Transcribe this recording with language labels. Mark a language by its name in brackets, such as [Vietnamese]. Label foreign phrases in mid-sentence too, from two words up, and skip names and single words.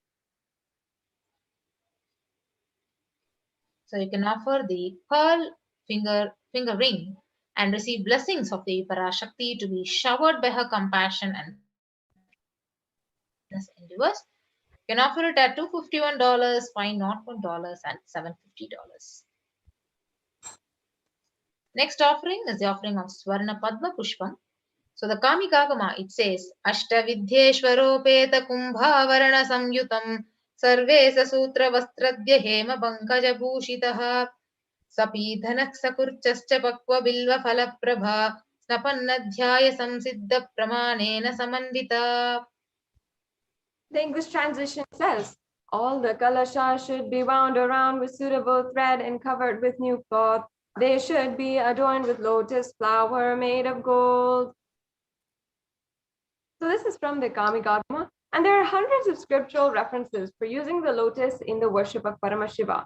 [English] So you can offer the pearl finger ring and receive blessings of the Parashakti to be showered by her compassion and endeavors. You can offer it at $251, $501, and $750. Next offering is the offering of Swarna Padma Pushpam. So the Kamikagama, it says, [Sanskrit] अष्टविद्येश्वरोपेता कुम्भावरण संयुतम् सर्वे ससूत्र वस्त्राद्या हेम बङ्कज भूषिताः सपिधानक सकूर्चाश्च पक्व बिल्व फलप्रभा स्नपनाध्याय संसिद्धा प्रमाणेन समन्दिता. [English] The English translation says, all the kalashas should be wound around with suitable thread and covered with new cloth. They should be adorned with lotus flower made of gold. So this is from the Kamikagama, and there are hundreds of scriptural references for using the lotus in the worship of Paramashiva.